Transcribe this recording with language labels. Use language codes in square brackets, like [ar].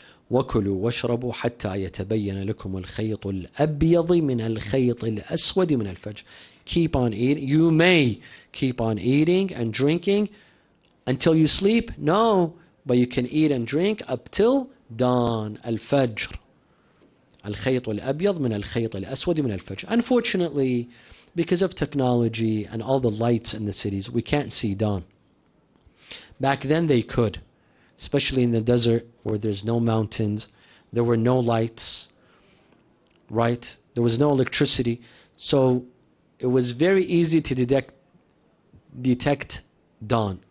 [ar] وَكُلُوا وَاشْرَبُوا حَتَّى يَتَبَيَّنَ لَكُمُ الْخَيْطُ الْأَبْيَضِ مِنَ الْخَيْطِ الْأَسْوَدِ مِنَ الْفَجْرِ. [en] Keep on eating. You may keep on eating and drinking until you sleep. No, but you can eat and drink up till dawn. Al-Fajr. [ar] الخيط الأبيض من الخيط الأسود من الفجر. [en] Unfortunately, because of technology and all the lights in the cities, we can't see dawn. Back then they could, especially in the desert where there's no mountains, there were no lights, right? There was no electricity, so it was very easy to detect dawn.